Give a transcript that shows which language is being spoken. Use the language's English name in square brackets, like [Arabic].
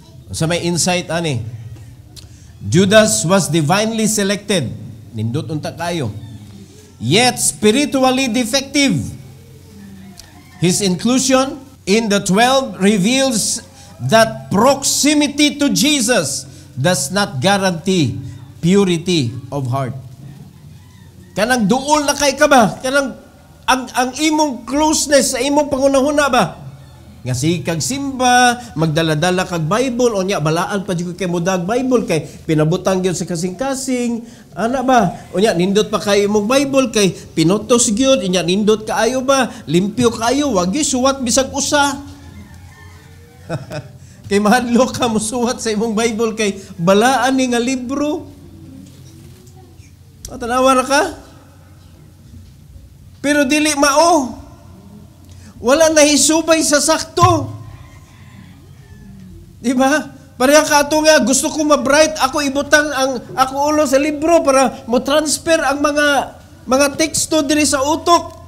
[Cebuano] Sa may insight ani, [English] Judas was divinely selected, [Cebuano] nindot unta kayo, [English] yet spiritually defective. His inclusion in the 12 reveals that proximity to Jesus does not guarantee purity of heart. [Cebuano] Kanang duol na kay ka ba? Kanang ang imong closeness sa imong pangunahuna ba? Nga si kag simba, magdala-dala kag Bible, o nya balaan pa jud kay mudag Bible, kay pinabutang gyud sa kasing-kasing, ana ba? O nya nindot pa kay imong Bible, kay pinotos gyud, nya nindot kaayo ba? Limpyo kaayo, wag gyud suwat bisag usa. Kay mahadlo ka mo suwat sa imong Bible, kay balaan ni nga libro. Tanawa ra ka? Pero dili mao. Wala na hisubay sa sakto. Di ba? Pareha ka ato nga, gusto ko ma-bright, ako ibutang ang ako ulo sa libro para mo transfer ang mga teksto diri sa utok.